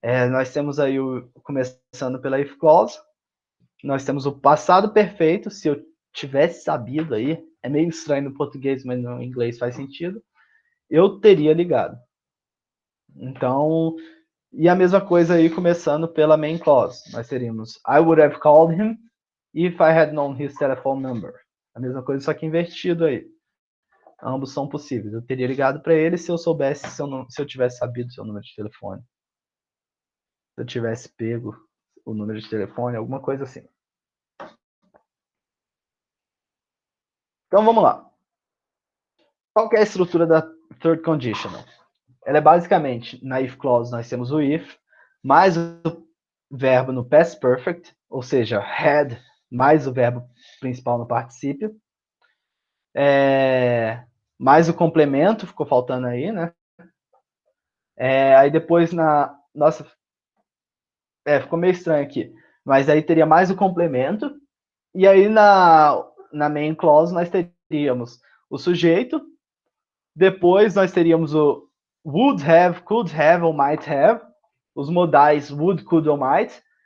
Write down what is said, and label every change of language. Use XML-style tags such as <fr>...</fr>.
<pt>Nós temos aí, começando pela if clause, nós temos o passado perfeito, se eu tivesse sabido aí, é meio estranho no português, mas no inglês faz sentido, eu teria ligado. Então, e a mesma coisa aí, começando pela</pt> <en>main clause,</en> <pt>nós teríamos</pt> <en>I would have called him if I had known his telephone number.</en> <pt>A mesma coisa, só que invertido aí. Ambos são possíveis. Eu teria ligado para ele se eu soubesse, se eu tivesse sabido seu número de telefone. Se eu tivesse pego o número de telefone, alguma coisa assim. Então vamos lá. Qual que é a estrutura da third conditional? Ela é basicamente, na if clause nós temos o if, mais o verbo no past perfect, ou seja, had, mais o verbo principal no particípio. Mais o complemento, ficou faltando aí, né? Aí depois Nossa, ficou meio estranho aqui. Mas aí teria mais o complemento. E aí na main clause nós teríamos o sujeito. Depois nós teríamos o would have, could have ou might have. Os modais would, could ou might.</pt>